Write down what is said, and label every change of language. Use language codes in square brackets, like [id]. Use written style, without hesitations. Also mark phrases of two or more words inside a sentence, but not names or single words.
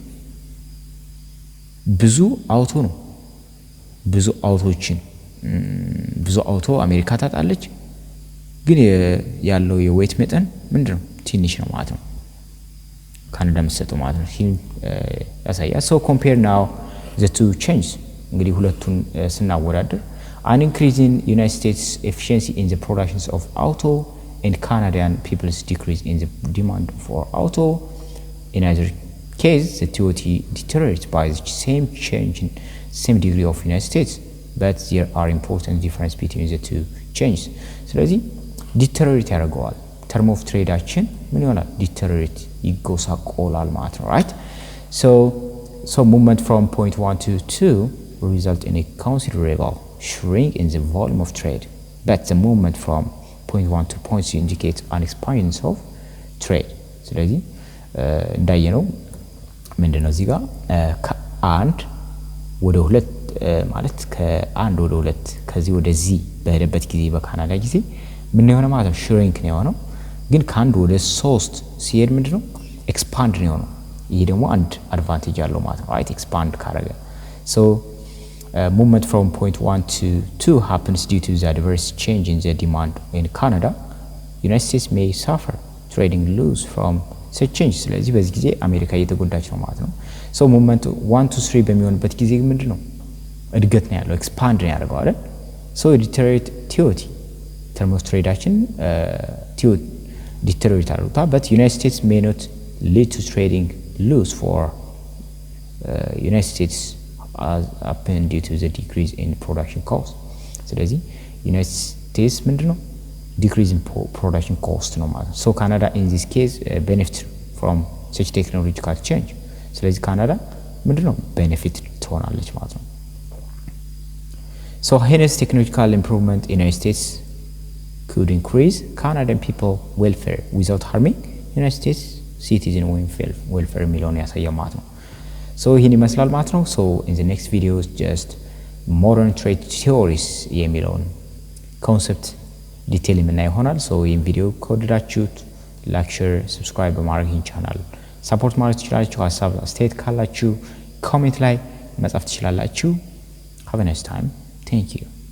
[am] ብዙ አውቶ ነው ብዙ አውቶ አሜሪካ ታጣለች ግን ያለው የዌት መጠን ምንድነው ትንሽ ነው ማለት ነው ካናዳ መስጠው ማለት ነው ያሳያል [en] so compare now the two changes [am] እንግዲህ ሁለቱን ስናወዳደር [en] an increase in United States efficiency in the productions of auto and Canadian people's decrease in the demand for auto in either case the TOT deteriorates by the same change in same degree of United States but there are important difference between the two changes ስለዚህ deteriorate ያደርገዋል term of trade [am] አችን ምን ይሆናል [en] deteriorate [am] ይጎሳቆላል ማለት ነው [en] right so movement from point 1 to 2 will result in a considerable shrink in the volume of trade but the movement from point 1 to point 2 indicates an expansion of trade [am] ስለዚህ እንዳየነው ምንድነው እዚህ ጋር ከአንድ ወደ ሁለት ማለት ከአንድ ወደ ሁለት ከዚህ ወደዚህ በሄደበት ጊዜ በካናዳ ጊዜ ምን የሆነ ማለት ነው shrink ነው የሆነው ግን ካንድ ወደ 3 ሲሄድ ምንድነው ኤክስፓንድ ነው የሆነው ይሄ ደግሞ አንድ አድቫንቴጅ አለው ማለት ነው right ኤክስፓንድ [en] ካረገ so movement from point 1 to 2 happens due to the adverse change in the demand in Canada United States may suffer trading loss from such [am] change ስለዚህ በዚህ ጊዜ አሜሪካ እየተጎዳች ነው ማለት ነው [en] so movement 1 to 3 [am] በሚሆንበት ጊዜ ምንድነው እድገት ነው ያለው ኤክስፓንድ ነው ያደርገው አይደል [en] so deteriorate TOT term of trade action deteriorate አድርጓል but United States may not lead to trading loss for United States as happen due to the decrease in production cost ስለዚህ United States ምንድነው decrease in production cost [am] ነው ማለት [en] so Canada in this case benefit from such technological change [am] ስለዚህ ካናዳ ምንድነው [en] benefit [am] ትሆናለች ማለት ነው [en] so hence technological improvement in United States could increase Canadian people welfare without harming United States citizen welfare [am] የሚለውን ያሳያል ማለት ነው so ይሄን ይመስላል ማለት ነው so [en] in the next video just modern trade theories [am] የሚለውን [en] concept detail [am] የምናይ ይሆናል so ይሄን ቪዲዮ ከወደዳችሁት [en] like share subscribe [am] በማድረግ ይህን ቻናል ሰፖርት ማለት ትችላላችሁ ሐሳብ አስተያየት ካላችሁ ኮሜንት ላይ መጻፍ ትችላላችሁ [en] have a nice time thank you